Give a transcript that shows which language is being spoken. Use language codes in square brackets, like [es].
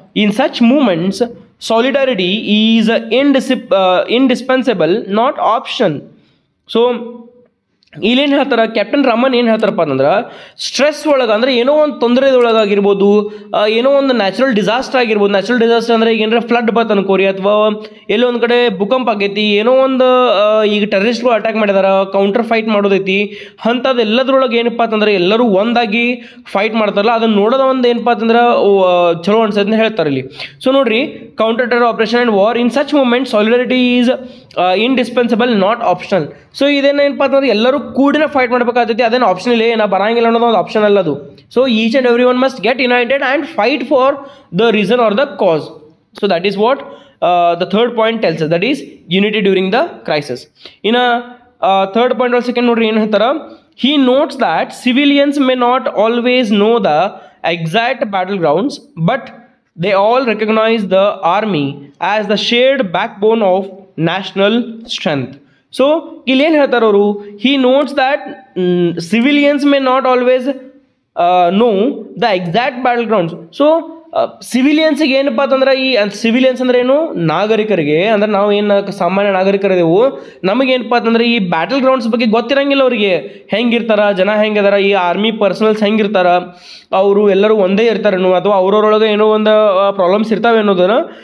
[en] In such moments, solidarity is indispensable, not option. [kn] So ಇಲ್ಲೇನು ಹೇಳ್ತಾರೆ, captain Raman ಏನು ಹೇಳ್ತಾರಪ್ಪ ಅಂತಂದ್ರೆ ಸ್ಟ್ರೆಸ್ ಒಳಗೆ ಅಂದರೆ ಏನೋ ಒಂದು ತೊಂದರೆದೊಳಗಾಗಿರ್ಬೋದು, ಏನೋ ಒಂದು ನ್ಯಾಚುರಲ್ ಡಿಸಾಸ್ಟರ್ ಆಗಿರ್ಬೋದು. ನ್ಯಾಚುರಲ್ ಡಿಸಾಸ್ಟರ್ ಅಂದರೆ ಈಗ ಏನಾರ ಫ್ಲಡ್ ಬತ್ ಅನ್ಕೋರಿ, ಅಥವಾ ಎಲ್ಲೋ ಒಂದು ಕಡೆ ಭೂಕಂಪ ಆಗೈತಿ, ಏನೋ ಒಂದು ಈಗ ಟೆರರಿಸ್ಟ್ಗಳು ಅಟ್ಯಾಕ್ ಮಾಡಿದಾರ, ಕೌಂಟರ್ ಫೈಟ್ ಮಾಡೋದೈತಿ. ಅಂಥದ್ದು ಎಲ್ಲದ್ರೊಳಗೆ ಏನಪ್ಪ ಅಂತಂದ್ರೆ ಎಲ್ಲರೂ ಒಂದಾಗಿ ಫೈಟ್ ಮಾಡ್ತಾರಲ್ಲ, ಅದನ್ನು ನೋಡೋದ ಒಂದು ಏನಪ್ಪ ಅಂತಂದ್ರೆ ಚಲೋ ಅನ್ಸತ್ತೆ ಅಂತ ಹೇಳ್ತಾರೆ ಇಲ್ಲಿ. ಸೊ ನೋಡ್ರಿ, [en] Counter terror operation and war, in such moment solidarity is indispensable, not optional. [kn] So ಇದೇನೇನಪ್ಪ ಅಂತಂದ್ರೆ ಎಲ್ಲರೂ ಕೂಡಿನ ಫೈಟ್ ಮಾಡಬೇಕಾಗ್ತೈತಿ, ಅದೇನು ಆಪ್ಷನ್ ಇಲ್ಲ, ನಾ ಬರಂಗಿಲ್ಲ ಅನ್ನೋದು ಒಂದು ಆಪ್ಷನ್ ಅಲ್ಲ ಅದು. [en] So each and every one must get united and fight for the reason or the cause. So that is what the third point tells us, that is unity during the crisis. In a third point or second [kn] ನೋಡ್ರಿ ಏನು ಹೇಳ್ತಾರ, [en] he notes that civilians may not always know the exact battlegrounds, but they all recognize the army as the shared backbone of national strength. So [kn] ಇಲ್ಲಿ ಏನು ಹೇಳ್ತಾರೆ ಅವರು, [en] he notes that civilians may not always know the exact battlegrounds. [kn] So ಸಿವಿಲಿಯನ್ಸಿಗೆ ಏನಪ್ಪ ಅಂತಂದ್ರೆ, ಈ civilians ಅಂದ್ರೆ ಏನು, ನಾಗರಿಕರಿಗೆ, ಅಂದ್ರೆ ನಾವು ಏನು ಸಾಮಾನ್ಯ ನಾಗರಿಕರಿದೆವು, ನಮಗೇನಪ್ಪ ಅಂತಂದ್ರೆ ಈ ಬ್ಯಾಟಲ್ ಗ್ರೌಂಡ್ಸ್ ಬಗ್ಗೆ ಗೊತ್ತಿರಂಗಿಲ್ಲ. ಅವರಿಗೆ ಹೆಂಗಿರ್ತಾರ, ಜನ ಹೆಂಗಿದಾರ, ಈ ಆರ್ಮಿ ಪರ್ಸನಲ್ಸ್ ಹೆಂಗಿರ್ತಾರ, ಅವರು ಎಲ್ಲರೂ ಒಂದೇ ಇರ್ತಾರೇನು, ಅಥವಾ ಅವ್ರವ್ರೊಳಗೆ ಏನೋ ಒಂದು ಪ್ರಾಬ್ಲಮ್ಸ್ ಇರ್ತಾವೆ ಅನ್ನೋದನ್ನು.